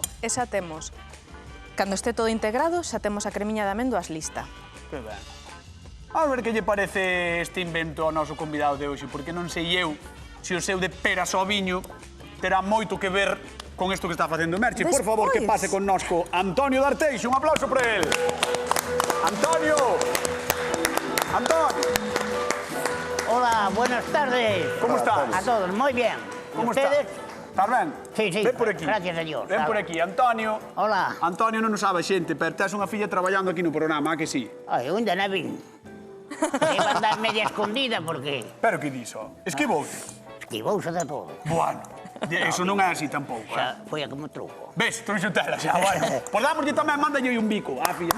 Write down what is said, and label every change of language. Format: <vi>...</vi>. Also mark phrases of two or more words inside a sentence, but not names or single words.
<gl>Esa temos, cando este todo integrado, xa temos a cremiña de amendoas lista. Que ben. A ver que lle parece este invento ao noso convidado de hoxe, porque non sei eu se o seu de peras ao viño terá moito que ver con isto que está facendo Merchi. Por favor, que pase connosco Antonio D'Arteixo.</gl> <es>Un aplauso por él. Antonio. Antonio. Hola, buenas tardes. ¿Cómo estás? A todos, muy bien. ¿Cómo ¿Ustedes?</es> <gl>Estás ben?</gl> <es>Sí, sí,</es> <gl>Ven por aquí.</gl> <es>gracias a Dios.</es> <gl>Ven por aquí, Antonio.</gl> <es>Hola.</es> <gl>Antonio non o sabe xente, pero tes unha filla traballando aquí no programa, que sí? Ai, eu ainda non vin.</gl> <es>Iba a andar media escondida porque</es> <gl>Pero que diso? Esquivoute. esquivouse de todo. Bueno, eso non é así tampouco, Xa foi a como truco. Ves, tú xutela xa, bueno. Pois dámoslle tamén, mándalle un bico, a filla.</gl>